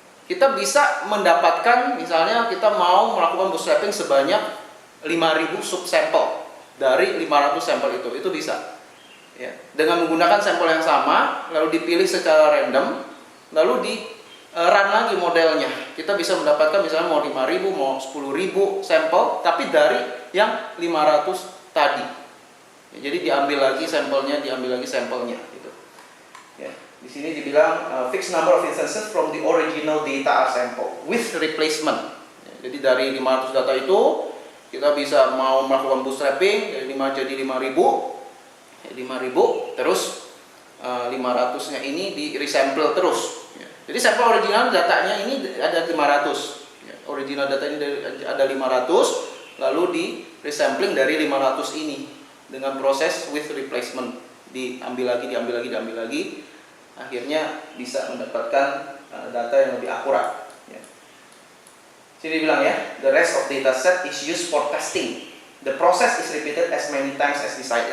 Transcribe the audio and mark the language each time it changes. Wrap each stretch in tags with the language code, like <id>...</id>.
<id>Kita bisa mendapatkan, misalnya kita mau melakukan bootstrapping sebanyak 5.000 subsampel dari 500 sampel itu bisa. Ya. Dengan menggunakan sampel yang sama, lalu dipilih secara random, lalu di run lagi modelnya. Kita bisa mendapatkan misalnya mau 5.000, mau 10.000 sampel, tapi dari yang 500 tadi. Ya, jadi diambil lagi sampelnya. Gitu. Ya. Di sini dibilang</id> <en>fixed number of instances from the original data are sample with replacement.</en> <id>Ya, jadi dari 500 data itu kita bisa mau melakukan bootstrapping dari 5 jadi 5.000, terus 500-nya ini di resample terus. Ya. Jadi sampel original datanya ini ada 500. Ya, original data ini ada 500, lalu di resampling dari 500 ini dengan proses with replacement, diambil lagi. Akhirnya bisa mendapatkan data yang lebih akurat. Ya. Sini bilang ya,</id> <en>the rest of data set is used for testing. The process is repeated as many times as desired.</en>